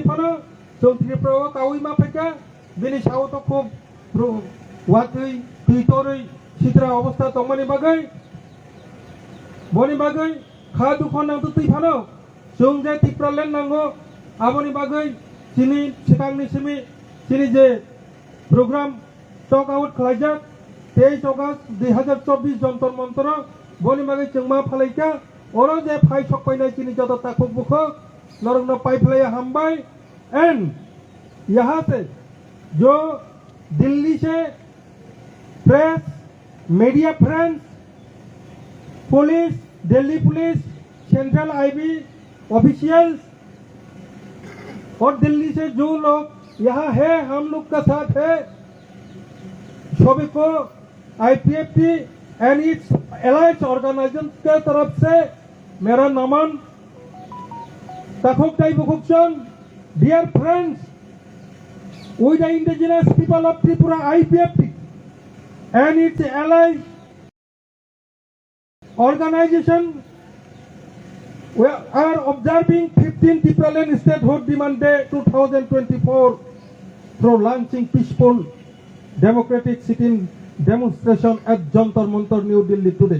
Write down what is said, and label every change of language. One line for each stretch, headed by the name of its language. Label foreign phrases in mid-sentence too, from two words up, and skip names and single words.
Kok Borok: फानो जों त्रिपुराओ कावै मा फाइका बिनि साव तो खूब वातै तुई तरुई सिद्रा अवस्था तंमानि बागै बने बागै खा दुखन नांतु तुई फानो जों जे त्रिपुरालेण्ड नांगौ आबोनि बागै सिनि सिगांनि सिनि जे प्रग्राम टक आउट खालायजाक 23 अगस्त 2024 जंतर मंतर बनि बागै जों मा फालायका अरो जे फाइ सकपायनाय सिनि जत ताखुक बुखुक नरग्न पाइफलाया
Hindi: हामबाय एंड यहाँ से जो दिल्ली से
English: press media friends
Hindi: पुलिस दिल्ली पुलिस
English: Central IB officials
Hindi: और दिल्ली से जो लोग यहाँ है हम लोग का साथ है सभी को
English: IPFT and its allied organization
Hindi: के तरफ से मेरा नमन
Kok Borok: ताखुक दाई बुकुक्सन
English: dear friends with the indigenous people of Tripura IPFT and its allied organization we are observing 15th Tripural Statehood Demand Day 2024 through launching peaceful democratic sitting demonstration at Jantar Mantar, New Delhi today.